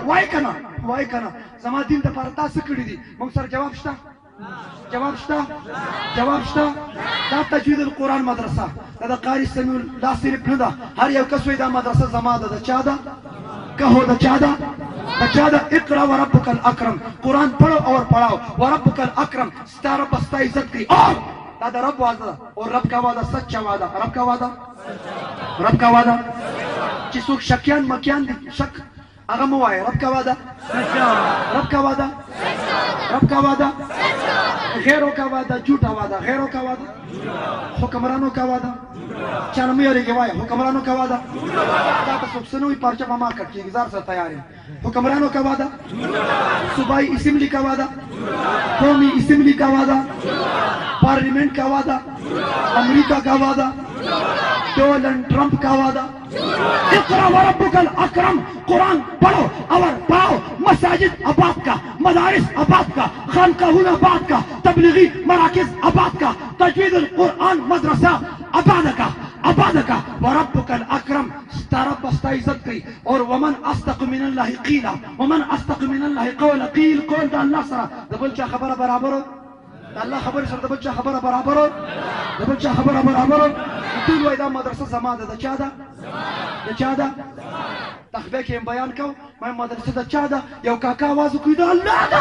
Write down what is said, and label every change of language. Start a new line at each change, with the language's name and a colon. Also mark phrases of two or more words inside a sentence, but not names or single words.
Pashto: وای کنه زما دین ته پر تاسو کړی دي. موږ سره جواب شته؟ جواب شته. دا تجوید القرآن مدرسه دا قاری سمیع الله صرف نه ده، هر یو کس وایي دا مدرسه زما ده. د چا ده؟ کهو د چا ده؟ د چا ده؟
Arabic: اقرا وربک الاکرم،
Urdu: قرآن پڑھو اور پڑھاؤ.
Arabic: وربک الاکرم،
Pashto: ستا رب ستا عزت کوي. اور دا د رب وعده ده،
Urdu: اور رب کا وعده سچا وعده. رب کا وعده
Pashto: چې څوک شکیان مکیان دي شک هغه مو وایي.
Urdu: رب کا وعده، رب کا وعده، غیروں کا وعدہ جھوٹا وعدہ، غیروں کا وعدہ، حکمرانوں کا وعدہ،
Pashto: چانه مې یریږي وایي
Urdu: حکمرانوں کا وعدہ.
Pashto: دا ته څوک څه نه وایي، پارچه به ما کټ کېږي، ځان سره تیار یم.
Urdu: حکمرانوں کا وعدہ، صوبائی اسمبلی کا وعدہ، قومی اسمبلی کا وعدہ، پارلیمنٹ کا وعدہ، امریکہ کا وعدہ، ڈونلڈ ٹرمپ کا وعدہ.
Arabic: اقرا وربک الاکرم،
Urdu: قرآن پڑھو اور پڑھاؤ.
Pashto: مساجد آباد کا، مدارس آباد کا، خانقاہون آباد کا، تبلیغی مراکز آباد کا، تجوید القرآن مدرسہ آباد کا.
Arabic: وربک الاکرم،
Pashto: ستا رب ستا عزت کوي.
Arabic: اور ومن اصدق من الله قیلا، ومن اصدق من الله قولا.
Pashto: قیل قول د الله سره د بل چا خبره برابر، د الله خبره سره د بل چا خبره برابر، د بل چا خبره برابر. ټول وایي دا مدرسه زما ده. د چا ده؟ د چا ده؟ تخبه کې بیان کو ما مدرسه د چا ده؟ یو کاکا आवाज کوي د الله ده.